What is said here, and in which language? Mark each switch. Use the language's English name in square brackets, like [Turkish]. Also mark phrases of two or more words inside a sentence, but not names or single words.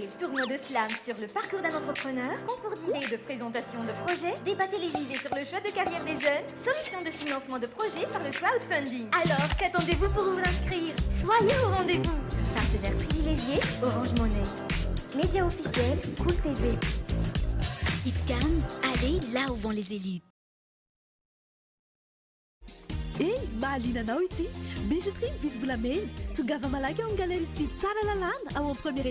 [French] Tournoi de slam sur le parcours d'un entrepreneur, concours d'idées et de présentation de projets, débat télévisé sur le choix de carrière des jeunes, solutions de financement de projets par le crowdfunding. Alors, qu'attendez-vous pour vous inscrire? Soyez au rendez-vous. Partenaire privilégié, Orange Money. Média officiel, Cool TV. ISCAM, allez là où vont les élites. [Malagasy] Hey, mahaliana anao ity bijouterie mividy volamena tongava malaky ao galerie sivy tsara lalàna ao amin'ny premier